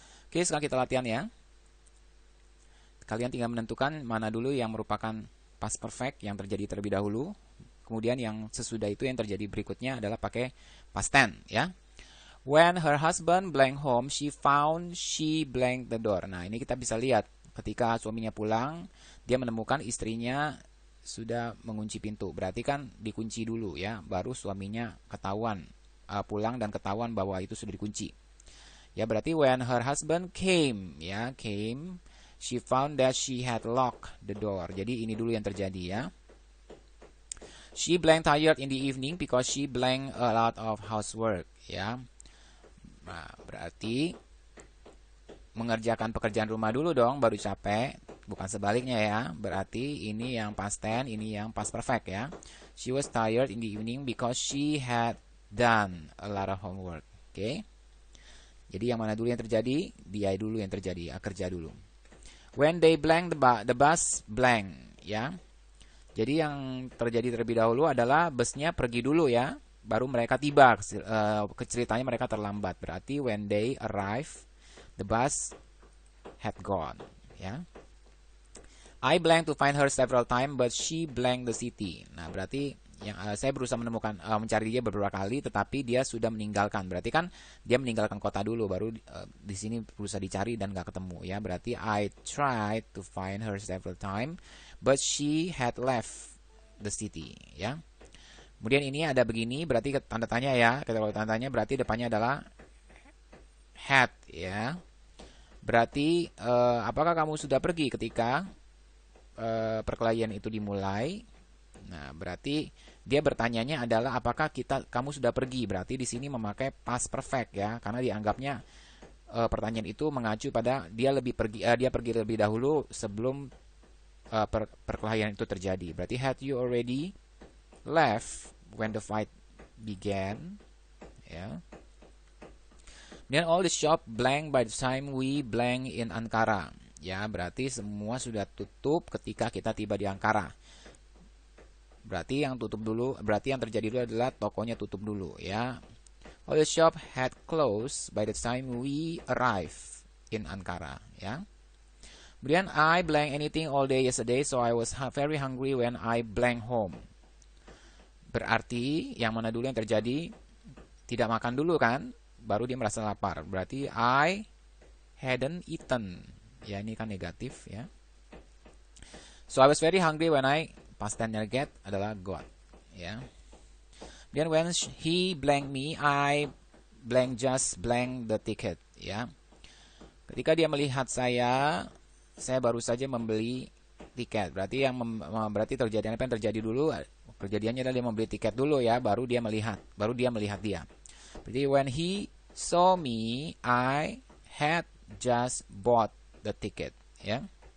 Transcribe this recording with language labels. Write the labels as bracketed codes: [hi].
[id] Oke, sekarang kita latihan ya. Kalian tinggal menentukan mana dulu yang merupakan past perfect yang terjadi terlebih dahulu. Kemudian yang sesudah itu yang terjadi berikutnya adalah pakai past tense ya. [en] When her husband blank home, she found she blank the door. [id] Nah, ini kita bisa lihat ketika suaminya pulang, dia menemukan istrinya sudah mengunci pintu. Berarti kan dikunci dulu ya, baru suaminya ketahuan pulang dan ketahuan bahwa itu sudah dikunci. [en] Ya, berarti when her husband came ya, came, she found that she had locked the door. [id] Jadi ini dulu yang terjadi ya. [en] She blank tired in the evening because she blank a lot of housework ya. [id] Nah, berarti mengerjakan pekerjaan rumah dulu dong baru capek, bukan sebaliknya ya. Berarti ini yang past tense, ini yang past perfect ya. [en] She was tired in the evening because she had done a lot of homework. [id] Oke. Jadi yang mana dulu yang terjadi? Dia dulu yang terjadi, kerja dulu. [en] When they blank the bus blank [id] ya. Jadi yang terjadi terlebih dahulu adalah busnya pergi dulu ya, baru mereka tiba. Ceritanya mereka terlambat. [en] Berarti when they arrive, the bus had gone ya. I blank to find her several times, but she blank the city. [id] Nah, berarti yang saya berusaha mencari dia beberapa kali, tetapi dia sudah meninggalkan. Berarti kan dia meninggalkan kota dulu, baru di sini berusaha dicari dan nggak ketemu ya. [en] Berarti I tried to find her several times, but she had left the city ya. [id] Kemudian ini ada begini, berarti tanda tanya ya. Kalau tanda tanya berarti depannya adalah had ya. Berarti apakah kamu sudah pergi ketika perkelahian itu dimulai? Nah, berarti dia bertanyanya adalah apakah kamu sudah pergi. Berarti di sini memakai past perfect ya, karena dianggapnya pertanyaan itu mengacu pada dia pergi lebih dahulu sebelum perkelahian itu terjadi. [en] Berarti had you already left when the fight began ya. Then all the shop blank by the time we blank in Ankara ya. [id] Berarti semua sudah tutup ketika kita tiba di Ankara. Berarti yang terjadi dulu adalah tokonya tutup dulu ya. [en] All the shop had closed by the time we arrive in Ankara ya. Kemudian I blank anything all day yesterday, so I was very hungry when I blank home. [id] Berarti yang mana dulu yang terjadi? Tidak makan dulu kan, baru dia merasa lapar. Berarti [en] I hadn't eaten. Ya, [id] ini kan negatif ya. [en] So I was very hungry when I, past tense get adalah got. Ya. Then when he blank me, I just blank the ticket. [id] Ya. Ketika dia melihat saya baru saja membeli tiket. Berarti berarti terjadi apa yang terjadi dulu? Kejadiannya adalah dia membeli tiket dulu ya, baru dia melihat dia. [en] Jadi when he saw me, I had just bought the ticket. Ya.